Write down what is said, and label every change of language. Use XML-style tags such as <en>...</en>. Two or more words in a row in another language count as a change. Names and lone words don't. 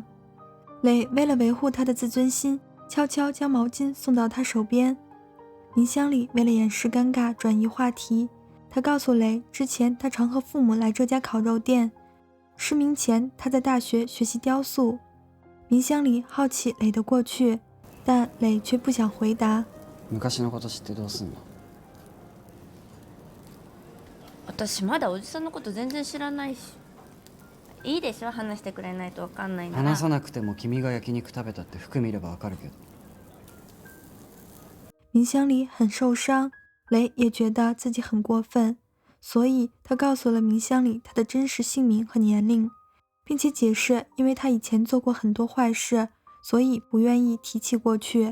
<zh>磊为了维护他的自尊心，悄悄将毛巾送到他手边。冥想里为了掩饰尴尬，转移话题，他告诉磊，之前他常和父母来这家烤肉店，失明前他在大学学习雕塑。冥想里好奇磊的过去，但磊却不想回答。</zh> <ja>昔のこと知ってどうすんの？私まだおじさんのこと全然知らないし。いいでしょ、話してくれないと分かんないなら。話さなくても君が焼肉食べたって服見ればわかるけど。</ja> <zh>冥想里很受伤，磊也觉得自己很过分，所以他告诉了冥想里他的真实姓名和年龄，并且解释因为他以前做过很多坏事，所以不愿意提起过去。</zh>